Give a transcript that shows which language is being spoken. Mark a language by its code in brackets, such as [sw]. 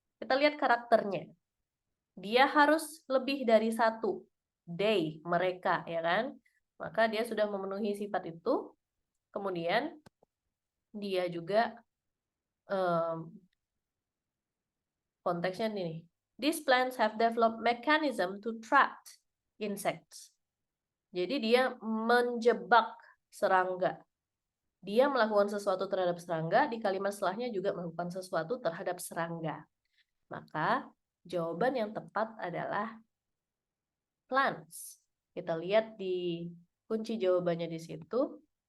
[id] Kita lihat karakternya. Dia harus lebih dari satu. They, mereka, ya kan? Maka dia sudah memenuhi sifat itu. Kemudian dia juga konteksnya ini. [en] These plants have developed mechanism to trap insects. [id] Jadi dia menjebak serangga. Dia melakukan sesuatu terhadap serangga, di kalimat setelahnya juga melakukan sesuatu terhadap serangga. Maka jawaban yang tepat adalah plants. Kita lihat di kunci jawabannya di situ.